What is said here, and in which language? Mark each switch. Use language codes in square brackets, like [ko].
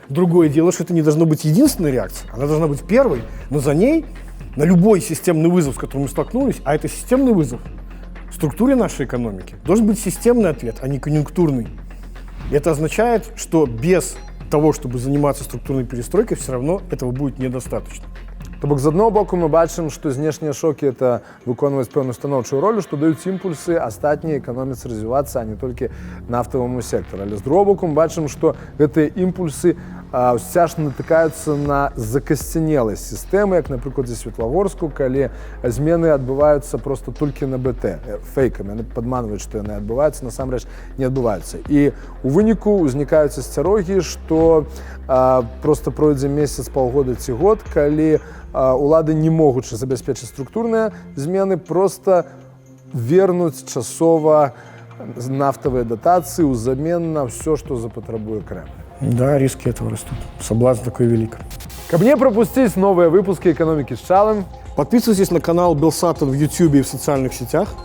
[ru] Другое дело, что это не должно быть единственной реакцией. Она должна быть первой, но за ней на любой системный вызов, с которым мы столкнулись, а это системный вызов в структуре нашей экономики, должен быть системный ответ, а не конъюнктурный. И это означает, что без того, чтобы заниматься структурной перестройкой, все равно этого будет недостаточно. [be] То бок, з одного боку, мы бачым, што знешнія шокі – это выконваць пэўную станоўчую ролю, што даюць імпульсы астатняй эканоміцы развівацца, а не толькі нафтаваму сектару. Але з другого боку, мы бачым, што гэтыя імпульсы ўсё ж натыкаюцца на закасцянеласць сістэмы, як, напрыклад, зі Светлагорску, калі змены адбываюцца проста толькі на БТ, фэйкамі. Яны падманваюць, што яны адбываюцца, насамрэч не адбываюцца. І у выніку ўзнікаюць асцярогі, што проста пройдзе месяц, паўгода ці год, калі улады, не могучы забяспечыць структурныя змены, проста вернуць часова нафтавыя датацыі ўзамен на ўсё, што запатрабуе Крэмль. [ru] Да, риски этого растут. Соблазн такой велик. Каб не пропустить новые выпуски «Экономики с Чалым», подписывайтесь на канал Белсатом в YouTube и в социальных сетях.